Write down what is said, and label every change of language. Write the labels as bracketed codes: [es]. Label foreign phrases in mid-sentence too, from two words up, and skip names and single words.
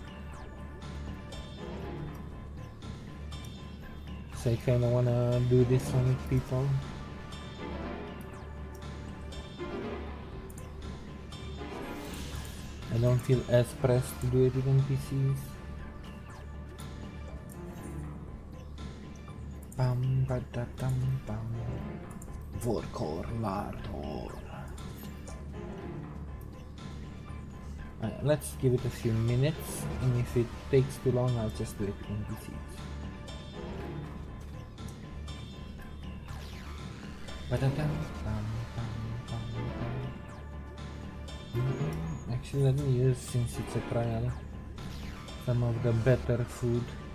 [en] So I kinda wanna do this one with people. I don't feel as pressed to do it with NPCs. Bam ba da dum bam. Vorkor Lartor. Let's give it a few minutes, and if it takes too long, I'll just do it with NPCs. Actually, let me use, since it's a trial, some of the better food.